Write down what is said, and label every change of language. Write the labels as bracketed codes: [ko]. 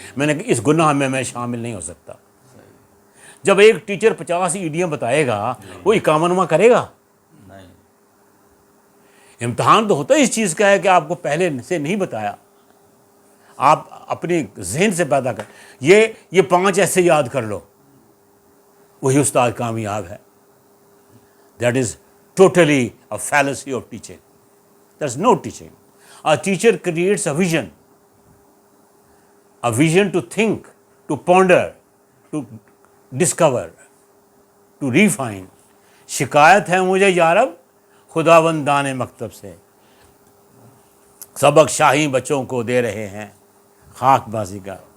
[ur] میں نے کہا اس گناہ میں شامل نہیں ہو سکتا. جب ایک ٹیچر 50 ایڈیم بتائے گا وہ 51واں کرے گا؟ امتحان تو ہوتا ہے اس چیز کا ہے کہ آپ کو پہلے سے نہیں بتایا، آپ اپنے ذہن سے پیدا کر. یہ 5 ایسے یاد کر لو، وہی استاد کامیاب ہے. [en] That is totally a fallacy of teaching. That's no teaching. A teacher creates a vision to think, to ponder, to discover, to refine. [ur] شکایت ہے مجھے یارب خداوندان مکتب سے، سبق شاہی بچوں کو دے رہے ہیں خاک بازی کا.